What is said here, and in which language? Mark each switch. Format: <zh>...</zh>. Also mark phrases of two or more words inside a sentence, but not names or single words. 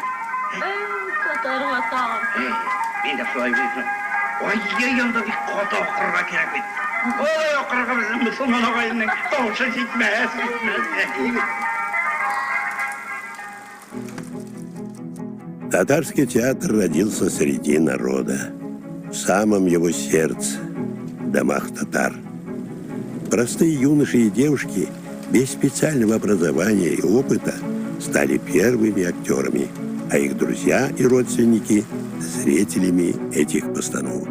<tt>Татарга тагын. Мин дә шулай дисем. Ой, янда бик каты акырга кирәк бит. Ой, акырга безнең мусулман агайның тавышы җитмәс.</tt> <ru>Татарский театр родился среди народа, в самом его сердце, в домах татар. Простые юноши и девушки без специального образования и опыта стали первыми актерами, а их друзья и родственники – зрителями этих постановок.</ru>